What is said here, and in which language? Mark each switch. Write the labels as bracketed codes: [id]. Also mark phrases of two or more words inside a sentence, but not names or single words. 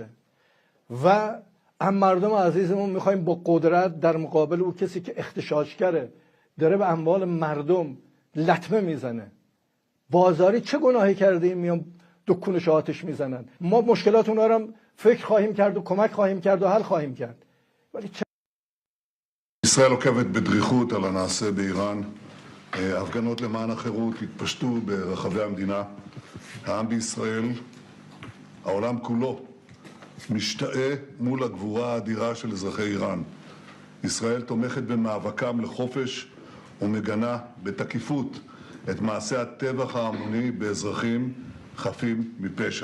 [fa] و هم مردم عزیزمون میخوایم با قدرت در مقابل او کسی که اغتشاشگره، داره به اموال مردم لطمه میزنه. بازاری چه گناهی کردیم میان دکونش آتش میزنن. ما مشکلات اونا رو فکر خواهیم کرد و کمک خواهیم کرد و حل خواهیم کرد. ولی [he] ישראל עוקבת בדריכות על הנעשה באיראן. הפגנות למען החירות התפשטו ברחבי המדינה. העם בישראל, העולם כולו, משתאה מול הגבורה האדירה של אזרחי איראן. ישראל תומכת במאבקם לחופש ומגנה בתקיפות את מעשה הטבח ההמוני באזרחים חפים מפשע.